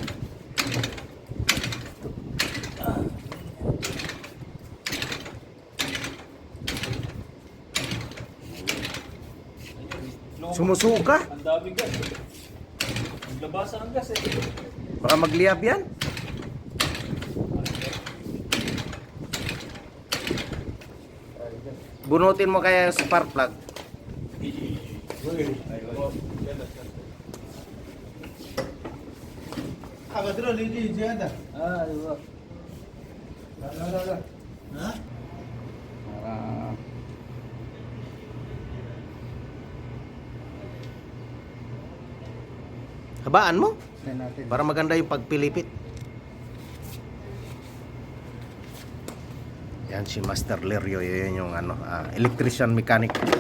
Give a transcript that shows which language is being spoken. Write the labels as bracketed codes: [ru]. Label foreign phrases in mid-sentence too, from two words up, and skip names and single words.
[tl] Sumusuka? Ang daming gas. Ang labasan ng gas eh. Baka magliyab yan. Bunutin mo kaya yung spark plug. [ms] Betul ini dia ada. [tl] Diba? Hah? Habaan mo para maganda yung pagpilipit. Yan si Master Lerio, yun yung electrician mechanic.